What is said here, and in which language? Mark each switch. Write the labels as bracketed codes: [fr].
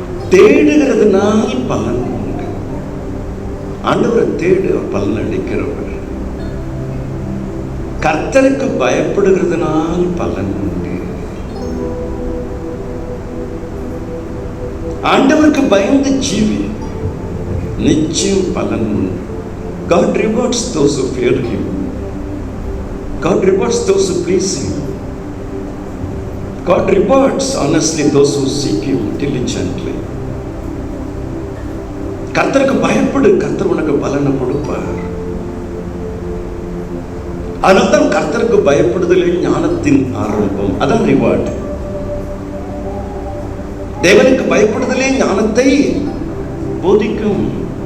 [ta] தேடுகிறதுனால் பலன் உண்டு. ஆண்டவரை தேடு, பலன் அளிக்கிறவர். கர்த்தருக்கு பயப்படுகிறதுனால் பலன் உண்டு. ஆண்டவருக்கு பயந்து ஜீவி, நிச்சயம் பலன் உண்டு. [en] God rewards those who fear Him. God rewards those who please Him. God rewards honestly those who seek Him diligently. [ta] கர்த்தருக்கு பயப்படு, கர்த்தர் உனக்கு பலனை கொடுப்பார். அதனால்தான் கர்த்தருக்கு பயப்படுதலே ஞானத்தின் ஆரம்பம். அதான் ரிவார்டு. தேவனுக்கு பயப்படுதலே ஞானத்தை போதிக்கும்.